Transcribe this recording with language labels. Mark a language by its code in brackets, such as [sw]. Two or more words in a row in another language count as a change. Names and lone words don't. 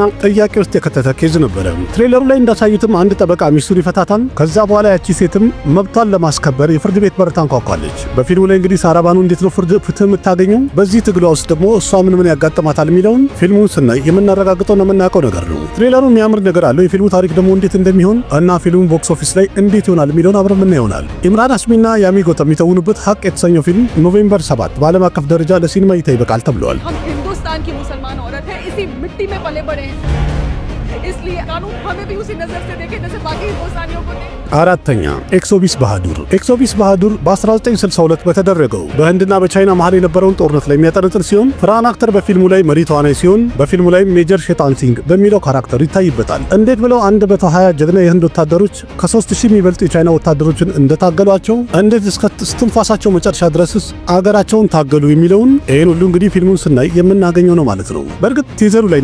[am] ጥያቄ ውስጥ የከተተ ኬዝ ነበረ። ትሬለሩ ላይ እንዳሳዩትም አንድ ጠበቃ ሚስቱን ይፈታታል። ከዛ በኋላ ያቺ ሴትም መብቷን ለማስከበር የፍርድ ቤት በር ታንኳኳለች። በፊልሙ ላይ እንግዲህ ሳራ ባኑ እንዴት ነው ፍትህ የምታገኘው፣ በዚህ ትግሏ ውስጥ ደግሞ እሷ ምን ያጋጥማታል የሚለውን ፊልሙን ስናይ የምናረጋግጠውና የምናውቀው ነገር ነው። ትሬለሩ የሚያምር ነገር አለው። የፊልሙ ታሪክ ደግሞ እንዴት እንደሚሆን እና ፊልሙ [en] box office [am] ላይ እንዴት ይሆናል የሚለውን አብረን ምን ይሆናል። ኢምራን ሃሽሚና ያሚ ጎተም የሚተውኑበት ሀቅ የተሰኘው ፊልም ኖቬምበር 7 በዓለም አቀፍ ደረጃ ለሲኒማ እይታ ይበቃል ተብሏል። [hi] हिंदुस्तान की मुसलमान औरत है, इसी मिट्टी में पले बड़े हैं, इसलिए कानून हमें भी उसी नजर से देखे जैसे बाकी हिंदुस्तानियों को देखे। [am] አራተኛ ኤክሶቢስ ባሃዱር። ኤክሶቢስ ባሃዱር በ1962 በተደረገው በህንድና በቻይና መሃል የነበረውን ጦርነት ላይ የሚያጠነጥን ሲሆን ፍርሃን አክተር በፊልሙ ላይ መሪ ተዋናይ ሲሆን በፊልሙ ላይ ሜጀር ሼጣን ሲንግ በሚለው ካራክተር ይታይበታል። እንዴት ብለው 120 ጀግና የህንድ ወታደሮች ከ3000 የሚበልጡ የቻይና ወታደሮችን እንደታገሏቸው፣ እንዴት እስከ እስትንፋሳቸው መጨረሻ ድረስስ አገራቸውን ታገሉ የሚለውን ይሄን ሁሉ እንግዲህ ፊልሙን ስናይ የምናገኘው ነው ማለት ነው። በእርግጥ ቲዘሩ ላይ